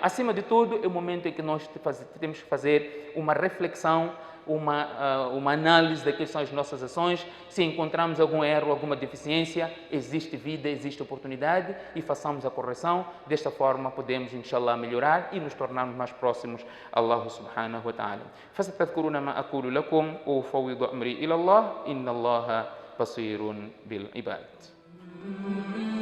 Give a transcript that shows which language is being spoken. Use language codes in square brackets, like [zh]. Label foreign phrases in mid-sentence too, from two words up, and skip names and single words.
[pt] Acima de tudo, é o momento em que nós temos que fazer uma reflexão, uma análise daquilo que são as nossas ações. Se encontramos algum erro, alguma deficiência, existe vida, existe oportunidade e façamos a correção. Desta forma podemos, inshallah, melhorar e nos tornarmos mais próximos a Allah [ar] سبحانه وتعالى. فستذكرون ما أقول لكم وأفوض أمري إلى الله إن الله بصير بالعباد.